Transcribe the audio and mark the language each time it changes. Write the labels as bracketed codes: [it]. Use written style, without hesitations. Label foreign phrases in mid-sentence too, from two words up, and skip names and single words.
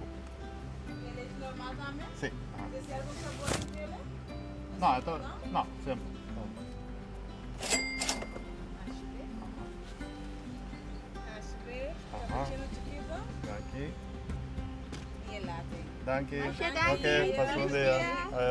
[es] ¿Quieres normal también? Sí. ¿Desea algún sabor especial? No, esto, no, siempre. [nl] Alsjeblieft. [es] Ajá. Cappuccino chiquito Aquí. y el latte. [nl] Dank je. Alsjeblieft. [es] Oké, pas buen día. Ayo.